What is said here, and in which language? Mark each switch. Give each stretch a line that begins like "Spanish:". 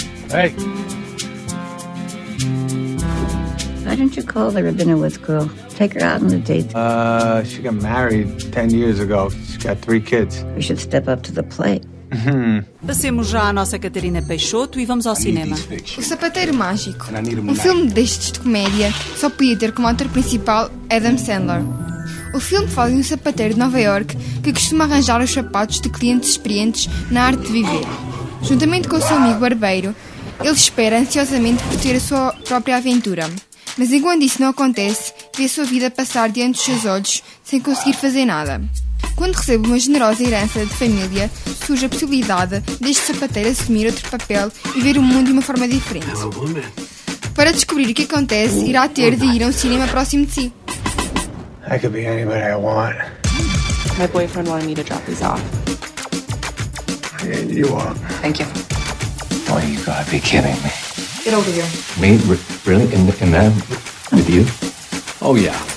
English: Hey! Why don't you call the Rabinowitz girl? Take her out on a date. She got married 10 years ago. She's got 3 kids. We should step up to the plate.
Portuguese: Passemos já à nossa Catarina Peixoto e vamos ao cinema. O Sapateiro Mágico. Um filme destes de comédia só podia ter como ator principal Adam Sandler. O filme fala de um sapateiro de Nova York que costuma arranjar os sapatos de clientes experientes na arte de viver. Juntamente com o seu amigo barbeiro, ele espera ansiosamente por ter a sua própria aventura. Mas enquanto isso não acontece, vê a sua vida passar diante dos seus olhos sem conseguir fazer nada. Quando recebe uma generosa herança de família, surge a possibilidade deste sapateiro assumir outro papel e ver o mundo de uma forma diferente. Para descobrir o que acontece, irá ter de ir a um cinema próximo de si.
English: I could be anybody I want. My boyfriend wanted me to drop these off. Yeah, you are. Thank you. Boy, you gotta be kidding me. Get over here. Me? Really? And then with you? Oh, yeah.